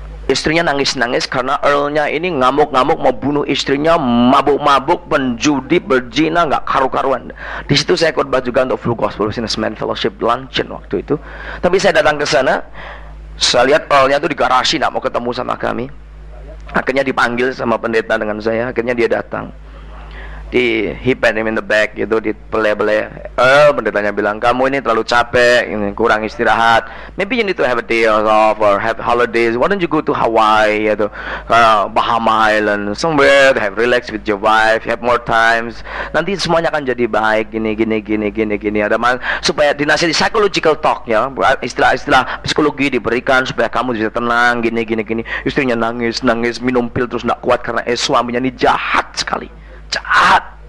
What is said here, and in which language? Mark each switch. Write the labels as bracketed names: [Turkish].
[Indonesian] Istrinya nangis-nangis karena Earl-nya ini ngamuk-ngamuk mau bunuh istrinya, mabuk-mabuk, penjudi, berzina, nggak karu-karuan. Di situ saya khotbah juga untuk Full Gospel Businessman Fellowship Luncheon waktu itu. Tapi saya datang ke sana, saya lihat Earl-nya itu di garasi, nggak mau ketemu sama kami. Akhirnya dipanggil sama pendeta dengan saya. Akhirnya dia datang. [English] He pat him in the back [Indonesian] gitu, dibele-bele. Pendetanya bilang, kamu ini terlalu capek, ini kurang istirahat. [English] Maybe you need to have a day off or have holidays. Why don't you go to Hawaii [Indonesian] atau [English] Bahama Island, somewhere to have relax with your wife, have more times. [Indonesian] Nanti semuanya akan jadi baik. Gini. Ada supaya dinasihati psychological talk ya, istilah psikologi diberikan supaya kamu bisa tenang. Gini. Istrinya nangis, minum pil terus nggak kuat karena suaminya ini jahat sekali. Jahat.